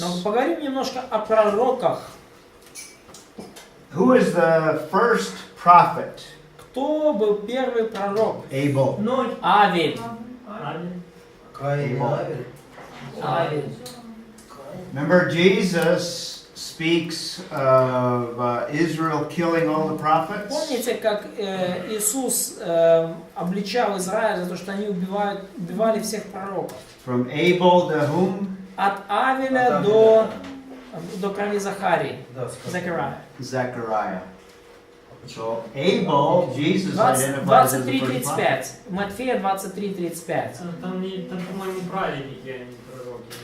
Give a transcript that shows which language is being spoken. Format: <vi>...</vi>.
<ru>Но поговорим немножко о пророках.</ru> <en>Who is the first prophet?</en> <ru>Кто был первый пророк?</ru> <en>Abel.</en> <ru>Авель. Каин и Авель. Авель.</ru> <en>Remember, Jesus speaks of Israel killing all the prophets?</en> <ru>Помните, как Иисус обличал Израиль за то, что они убивали всех пророков?</ru> <en>From Abel to whom?</en> <ru>От Авеля до крови Захарии. Да, сказано. Захария.</ru> <en>Zechariah. So Abel, Jesus identifies as the first prophet.</en> <ru>23:35. Матфея 23:35. Там, по-моему, праведники, а не пророки.</ru>